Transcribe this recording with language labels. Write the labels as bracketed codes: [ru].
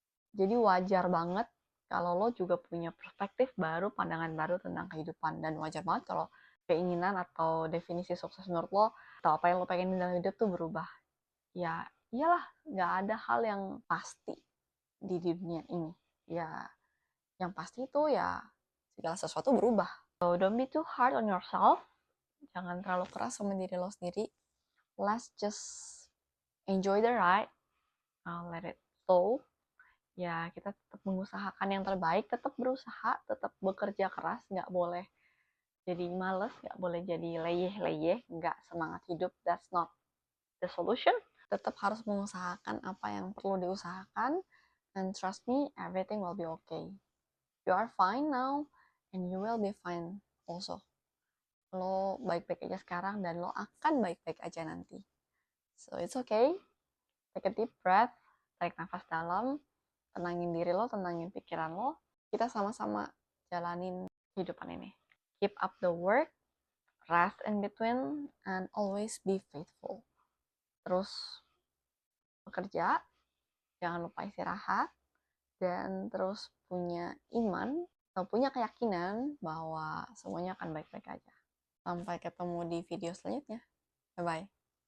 [id] Jadi wajar banget kalau lo juga punya perspektif baru, pandangan baru tentang kehidupan. Dan wajar banget kalau keinginan atau definisi sukses menurut lo, atau apa yang lo pengen dalam hidup tuh berubah. Ya iyalah, nggak ada hal yang pasti di dunia ini. Ya yang pasti itu ya segala sesuatu berubah. [en] So don't be too hard on yourself. [id] Jangan terlalu keras sama diri lo sendiri. [en] Let's just enjoy the ride. Let it flow. [id] Ya kita tetap mengusahakan yang terbaik, tetap berusaha, tetap bekerja keras, nggak boleh jadi males, nggak boleh jadi leyeh-leyeh, nggak semangat hidup, [en] that's not the solution. [id] Tetap harus mengusahakan apa yang perlu diusahakan, [en] and trust me, everything will be okay. You are fine now, and you will be fine also. [id] Lo baik-baik aja sekarang, dan lo akan baik-baik aja nanti. [en] So it's okay, take a deep breath, [id] tarik nafas dalam, tenangin diri lo, tenangin pikiran lo. Kita sama-sama jalanin kehidupan ini. [en] Keep up the work, rest in between, and always be faithful. [id] Terus bekerja, jangan lupa istirahat, dan terus punya iman atau punya keyakinan bahwa semuanya akan baik-baik aja. Sampai ketemu di video selanjutnya. Bye-bye.